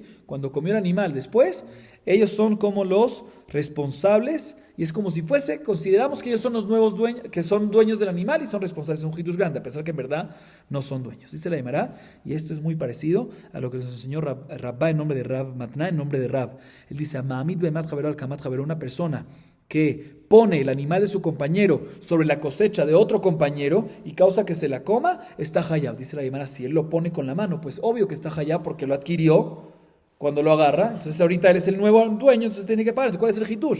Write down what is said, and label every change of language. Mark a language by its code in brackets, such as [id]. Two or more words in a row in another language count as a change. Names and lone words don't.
[es] Cuando comió el animal después, ellos son como los responsables y es como si fuese, consideramos que ellos son los nuevos dueños, que son dueños del animal y son responsables de un hidush grande, a pesar que en verdad no son dueños. Dice la Gemara, y esto es muy parecido a lo que nos enseñó Rabba en nombre de Rav Matna, en nombre de Rav. Él dice, [he] מעמיד בהמת חבירו על קמת חבירו, [es] una persona que pone el animal de su compañero sobre la cosecha de otro compañero y causa que se la coma, está hayab. Dice la Gemara, si él lo pone con la mano, pues obvio que está hayab porque lo adquirió cuando lo agarra. Entonces ahorita él es el nuevo dueño, entonces tiene que pagar. ¿Cuál es el hitush?